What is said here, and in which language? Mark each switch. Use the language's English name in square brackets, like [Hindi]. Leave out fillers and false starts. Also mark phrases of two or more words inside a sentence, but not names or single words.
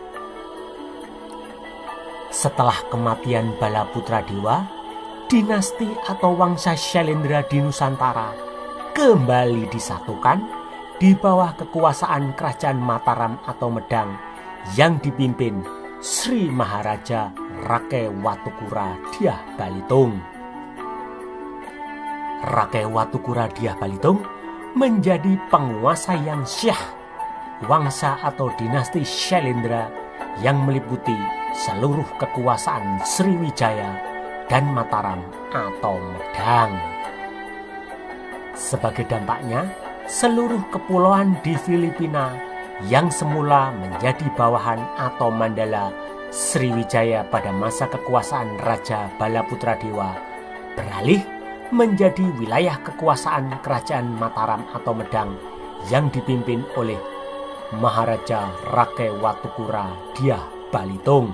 [Indonesian] Setelah kematian Balaputra Dewa, dinasti atau Wangsa Shailendra di Nusantara kembali disatukan di bawah kekuasaan Kerajaan Mataram atau Medang yang dipimpin Sri Maharaja Rakai Watukura Dyah Balitung. Rakai Watukura Dyah Balitung menjadi penguasa yang syah Wangsa atau dinasti Shailendra yang meliputi seluruh kekuasaan Sriwijaya dan Mataram atau Medang. Sebagai dampaknya, seluruh kepulauan di Filipina yang semula menjadi bawahan atau mandala Sriwijaya pada masa kekuasaan Raja Balaputra Dewa beralih menjadi wilayah kekuasaan Kerajaan Mataram atau Medang yang dipimpin oleh Maharaja Rakai Watukura Dyah Balitung.